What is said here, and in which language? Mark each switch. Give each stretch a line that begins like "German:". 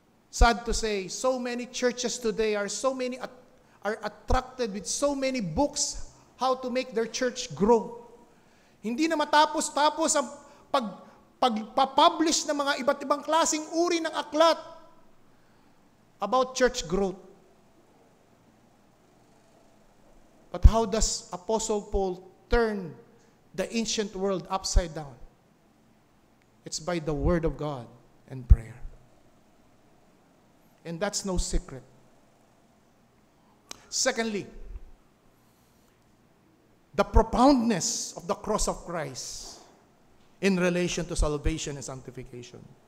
English: Sad to say, so many churches today are attracted with so many books how to make their church grow.
Filipino: Hindi na matapos-tapos ang pagpapublish ng mga iba't ibang klaseng uri ng aklat
English: about church growth. But how does Apostle Paul turn the ancient world upside down? It's by the Word of God and prayer. And that's no secret. Secondly, the profoundness of the cross of Christ in relation to salvation and sanctification.